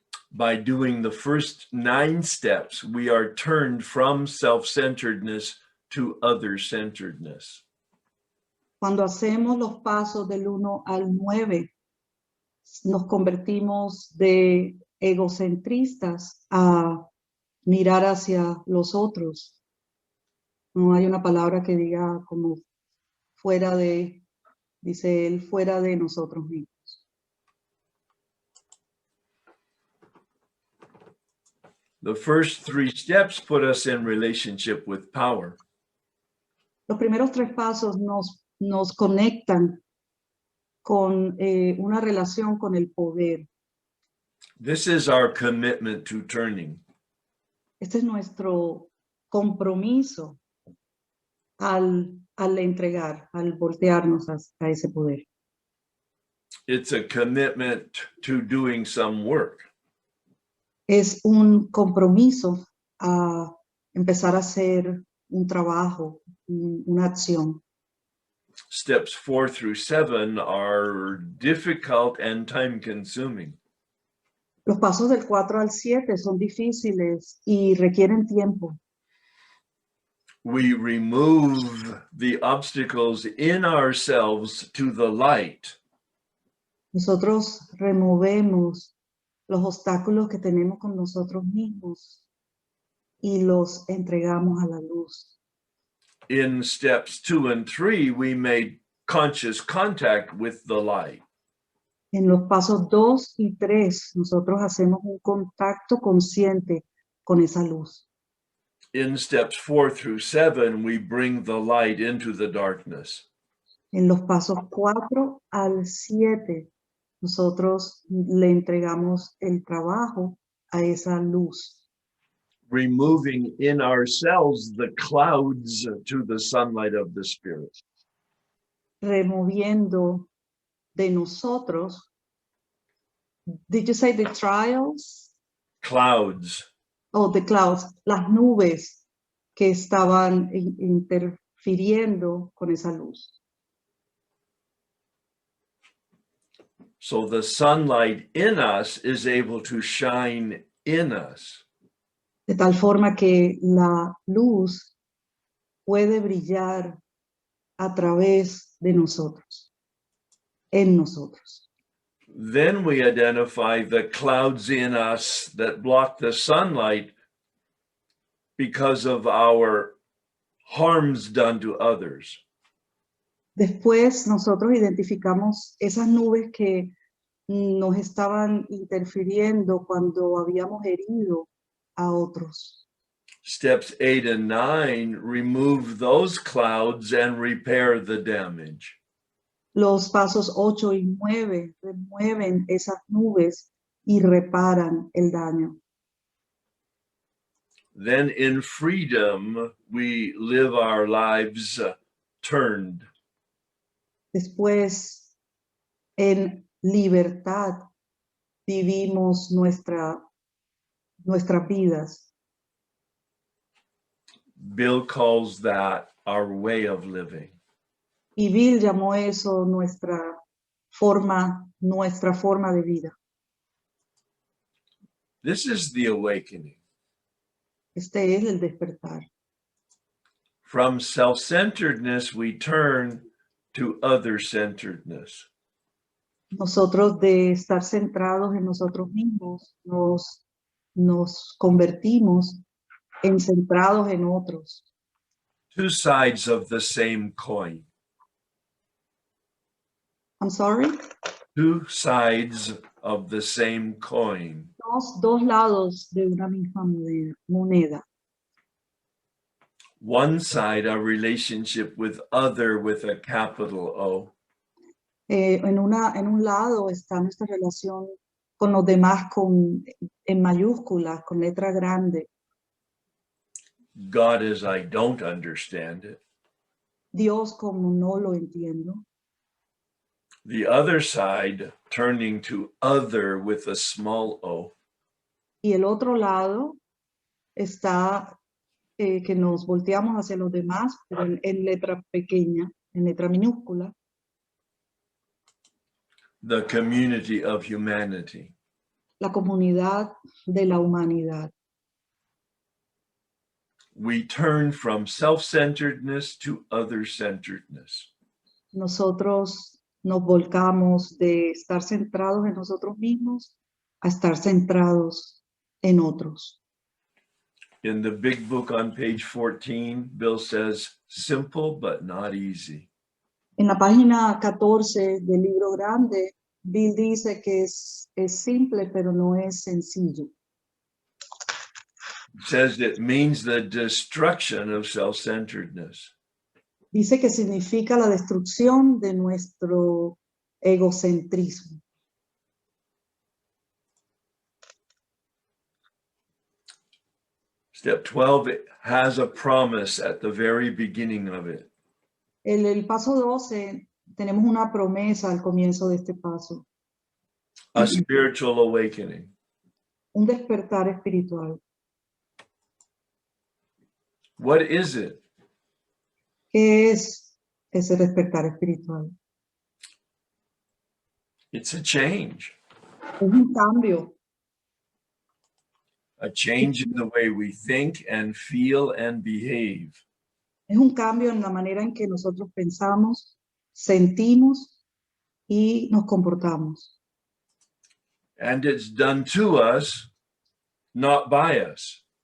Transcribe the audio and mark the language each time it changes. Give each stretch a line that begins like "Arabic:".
English: By doing the first 9 steps, we are turned from self-centeredness to other-centeredness.
Spanish: Cuando hacemos los pasos del 1 al 9, nos convertimos de egocentristas a mirar hacia los otros. No hay una palabra que diga como fuera de, dice él, fuera de nosotros mismos.
English: The first 3 steps put us in relationship with power.
Spanish: Los primeros 3 pasos nos conectan con una relación con el poder.
English: This is our commitment to turning.
Spanish: Este es nuestro compromiso al entregar, al voltearnos a ese poder.
English: It's a commitment to doing some work.
Spanish: Es un compromiso a empezar a hacer un trabajo, una acción.
English: Steps 4 through 7 are difficult and time-consuming.
Spanish: Los pasos del 4 al 7 son difíciles y requieren tiempo.
English: We remove the obstacles in ourselves to the light.
Spanish: Nosotros removemos los obstáculos que tenemos con nosotros mismos y los entregamos a la luz.
English: In steps 2 and 3, we made conscious contact with the light.
Spanish: En los pasos 2 y 3, nosotros hacemos un contacto consciente con esa luz.
English: In steps 4 through 7, we bring the light into the darkness.
Spanish: En los pasos 4 al 7, nosotros le entregamos el trabajo a esa luz,
English: Removing in ourselves the clouds to the sunlight of the Spirit.
Spanish: removiendo de nosotros.
English: Did you say the trials? Clouds. Oh, the clouds,
Spanish: las nubes que estaban interfiriendo con esa luz.
English: So the sunlight in us is able to shine in us.
Spanish: De tal forma que la luz puede brillar a través de nosotros, en nosotros.
English: Then we identify the clouds in us that block the sunlight because of our harms done to others.
Spanish: Después nosotros identificamos esas nubes que nos estaban interfiriendo cuando habíamos herido a otros.
English: Steps 8 and 9 remove those clouds and repair the damage.
Spanish: Los pasos 8 y 9 remueven esas nubes y reparan el daño.
English: Then in freedom, we live our lives turned.
Spanish: Después, en libertad, vivimos nuestras vidas.
English: Bill calls that our way of living.
Spanish: Y Bill llamó eso nuestra forma de vida.
English: This is the awakening.
Spanish: Este es el despertar.
English: From self-centeredness, we turn to other-centeredness.
Spanish: Nosotros de estar centrados en nosotros mismos, nos convertimos en centrados en otros.
English: Two sides of the same coin. I'm sorry. Two sides of the same coin.
Spanish: Dos lados de una misma moneda.
English: One side, a relationship with other with a capital O.
Spanish: En un lado está nuestra relación con los demás en mayúsculas, con letra grande.
English: God as I don't understand it.
Spanish: Dios como no lo entiendo.
English: The other side, turning to other with a small o.
Spanish: Y el otro lado está que nos volteamos hacia los demás, pero en letra pequeña, en letra minúscula.
English: The community of humanity.
Spanish: La comunidad de la humanidad.
English: We turn from self-centeredness to other-centeredness.
Spanish: Nosotros nos volcamos de estar centrados en nosotros mismos a estar centrados en otros.
English: In the big book on page 14, Bill says, simple but not easy.
Spanish: En la página 14 del libro grande, Bill dice que es simple, pero no es sencillo.
English: It says it means the destruction of self-centeredness.
Spanish: Dice que significa la destrucción de nuestro egocentrismo.
English: Step 12 has a promise at the very beginning of it.
Spanish: El paso 12, tenemos una promesa al comienzo de este paso.
English: A spiritual awakening.
Spanish: Un despertar espiritual.
English: What is it?
Spanish: ¿Qué es ese despertar espiritual?
English: It's a change.
Spanish: Es un cambio.
English: A change in the way we think and feel and behave.
Spanish: Es un cambio en la manera en que nosotros pensamos, sentimos y nos comportamos.
English: And it's done to us, not by us.